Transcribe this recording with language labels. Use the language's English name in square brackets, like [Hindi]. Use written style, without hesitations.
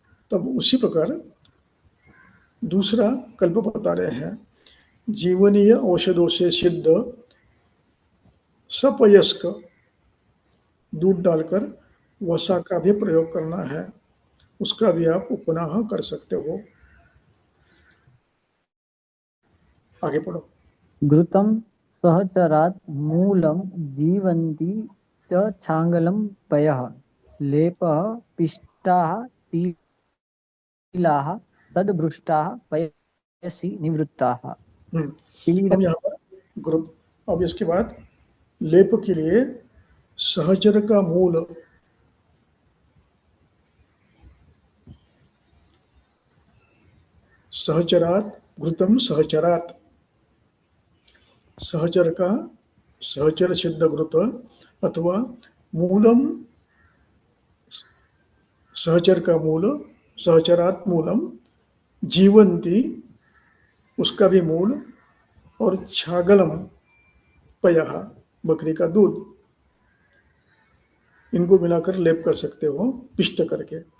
[Hindi] तब उसी प्रकार दूसरा कल्प बता रहे हैं। जीवनीय औषधों से सिद्ध सपयस्क दूध डालकर वसा का भी प्रयोग करना है, उसका भी आप उपनाह कर सकते हो। आगे पढ़ो। [Sanskrit] घृतं सहचरात् मूलं जीवन्ति च छांगलं पयः लेपः पिष्टाः तिलाः तद्भृष्टाः पयसि निवृत्ताः। [Hindi] अब यहाँ पर ग्रुप, अब इसके बाद लेप के लिए सहचर का मूल, सहचरात, [Sanskrit] घृतम सहचरात, [Hindi] सहचर का, सहचर सिद्ध घृत अथवा मूलम, सहचर का मूल, सहचरात मूलम, जीवंती उसका भी मूल, और [Sanskrit] छागलम पयः [Hindi] बकरी का दूध, इनको मिलाकर लेप कर सकते हो पिष्ट करके।